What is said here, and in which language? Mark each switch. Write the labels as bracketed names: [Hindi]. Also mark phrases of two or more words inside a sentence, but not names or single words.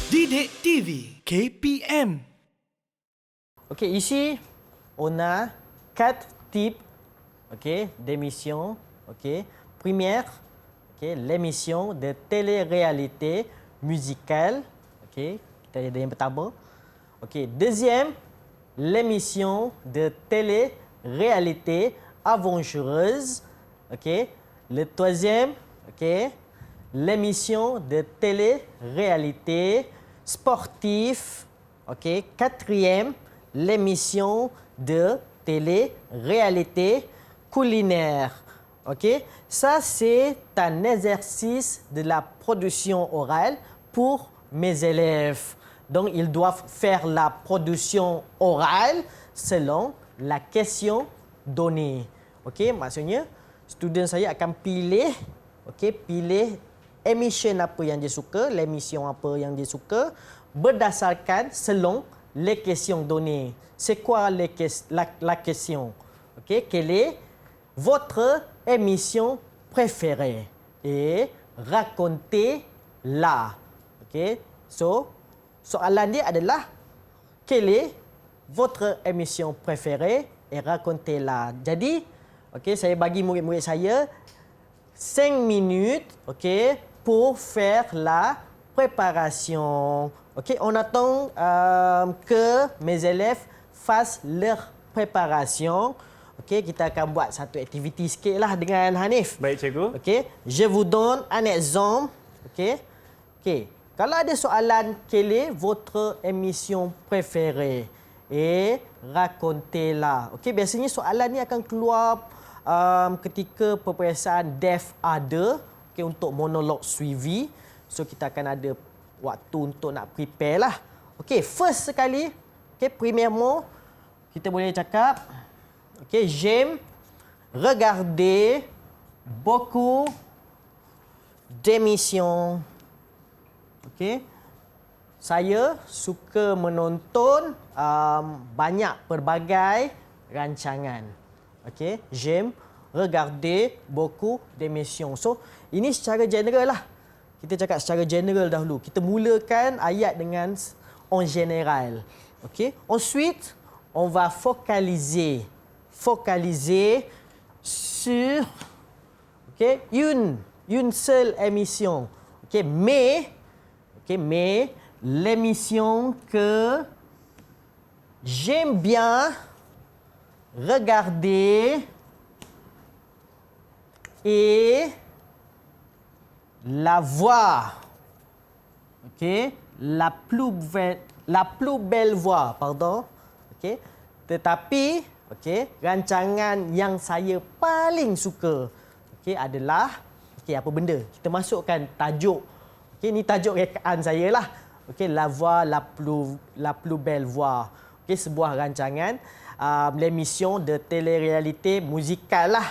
[Malay] Didik TV KPM. [French] Ok, ici, on a 4 types d'émissions. Première, l'émission de télé-réalité musicale. [Malay] Kita ada yang pertama. [French] Deuxième, l'émission de télé-réalité aventureuse. Le troisième, l'émission de télé-réalité sportive. Quatrième, l'émission de télé-réalité culinaire. Ça, c'est un exercice de la production orale pour mes élèves. Donc, ils doivent faire la production orale selon la question donnée. [Malay] Maksudnya, student saya akan pilih emission apa yang dia suka, l'émission apa yang dia suka, berdasarkan [French] selon les questions données. C'est quoi la question? Quelle est votre émission préférée? Et racontez-la. [Malay] So, soalan dia adalah [French] quelle est votre émission préférée et racontez-la. [Malay] Jadi, saya bagi murid-murid saya 5 [French] minutes pour faire la préparation. On attend que mes élèves fassent leur préparation. [Malay] Kita akan buat satu aktiviti sikit lah dengan Hanif. Baik, cikgu. [French] Je vous donne un exemple. [Malay] Kalau ada soalan, [French] quelle est votre émission préférée? Et racontez-la. [Malay] Biasanya soalan ni akan keluar ketika peperiksaan DEF ada untuk monolog suivi. So, kita akan ada waktu untuk nak prepare lah. First sekali, premièrement, kita boleh cakap, [French] j'aime regarder beaucoup d'émissions. [Malay] Saya suka menonton banyak pelbagai rancangan. [French] J'aime regarder beaucoup d'émissions. [Malay] So, ini secara general lah. Kita cakap secara general dahulu. Kita mulakan ayat dengan [French] en général. Ensuite, on va focaliser sur une seule émission. Mais l'émission que j'aime bien regarder et la voix. La plus belle voix, pardon. [Malay] Tetapi, rancangan yang saya paling suka adalah apa benda? Kita masukkan tajuk. Ini tajuk rekaan saya lah. [French] La voix, la plus belle voix. [Malay] Sebuah rancangan [French] l'émission de télé-réalité musicale [Malay] lah.